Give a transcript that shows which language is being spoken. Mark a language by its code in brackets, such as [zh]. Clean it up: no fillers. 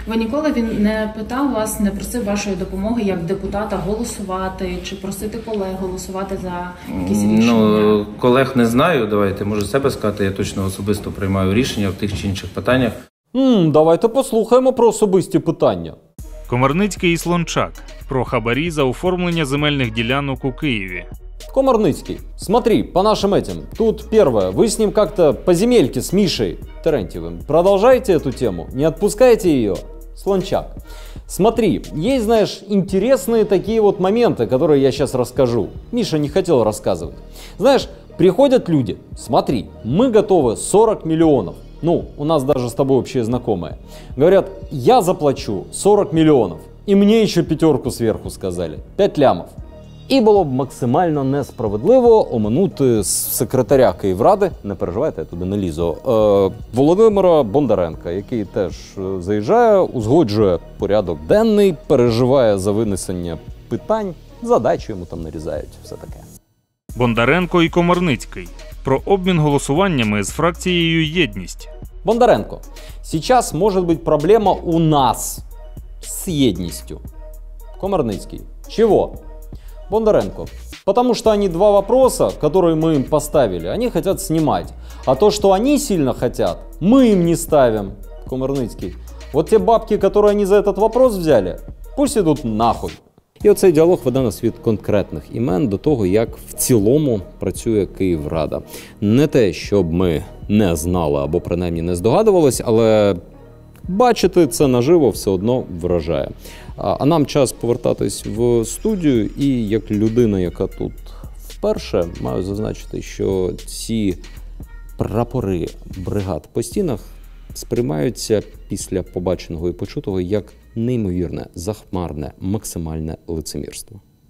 [uk] Ви ніколи він не питав вас, не просив вашої допомоги як депутата голосувати, чи просити колег голосувати за якісь рішення? Ну, колег не знаю, давайте, можу себе сказати, я точно особисто приймаю рішення в тих чи інших питаннях. Давайте послухаємо про особисті питання. Комарницький і Слончак. Про хабарі за оформлення земельних ділянок у Києві. [ru] Комарницкий, смотри, по нашим этим. Тут первое, вы с ним как-то по земельке с Мишей Терентьевым продолжаете эту тему, не отпускаете ее? Слончак. Смотри, есть, знаешь, интересные такие вот моменты, которые я сейчас расскажу. Миша не хотел рассказывать. Знаешь, приходят люди, смотри, мы готовы 40 миллионов. Ну, у нас даже с тобой общие знакомые. Говорят, я заплачу 40 миллионов. И мне еще 5 сверху сказали. 5 лямов. [uk] І було б максимально несправедливо оминути секретаря Київради, не переживайте, я туди не лізу, Володимира Бондаренка, який теж заїжджає, узгоджує порядок денний, переживає за винесення питань, задачі йому там нарізають, все таке. Бондаренко і Комарницький. Про обмін голосуваннями з фракцією «Єдність». [ru] Бондаренко, сейчас может быть проблема у нас с едностью. Комарницкий. Чего? Бондаренко. Потому что они 2 вопроса, которые мы им поставили, они хотят снимать. А то, что они сильно хотят, мы им не ставим. Комарницкий. Вот те бабки, которые они за этот вопрос взяли, пусть идут нахуй. [uk] І оцей діалог веде нас від конкретних імен до того, як в цілому працює Київрада. Не те, щоб ми не знали або принаймні не здогадувались, але бачити це наживо все одно вражає. А нам час повертатись в студію, і як людина, яка тут вперше, маю зазначити, що ці прапори бригад по стінах сприймаються після побаченого і почутого як неймовірне, захмарне, максимальне лицемірство.